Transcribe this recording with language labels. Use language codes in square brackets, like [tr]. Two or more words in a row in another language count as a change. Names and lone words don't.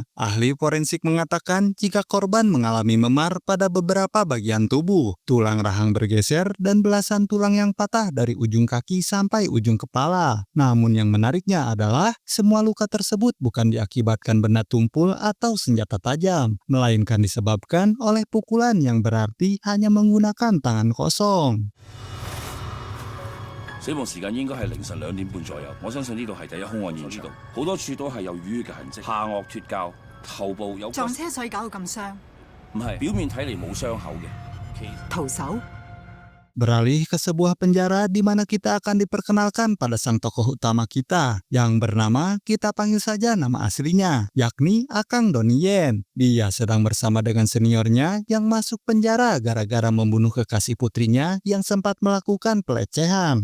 [id] Ahli forensik mengatakan jika korban mengalami memar pada beberapa bagian tubuh, tulang rahang bergeser, dan belasan tulang yang patah dari ujung kaki sampai ujung kepala. Namun yang menariknya adalah semua luka tersebut bukan diakibatkan benda tumpul atau senjata tajam, melainkan disebabkan oleh pukulan yang berarti hanya menggunakan tangan kosong. [yue] 死亡時間應該係凌晨2點半左右。我相信呢度係第一兇案現場，好多處都係有淤血嘅痕跡，下顎脫臼，頭部有撞車所以搞到咁傷。唔係表面睇嚟冇傷口嘅，徒手。 [id] Beralih ke sebuah penjara di mana kita akan diperkenalkan pada sang tokoh utama kita yang bernama, kita panggil saja nama aslinya, yakni Akang Donnie Yen. Dia sedang bersama dengan seniornya yang masuk penjara gara-gara membunuh kekasih putrinya yang sempat melakukan pelecehan.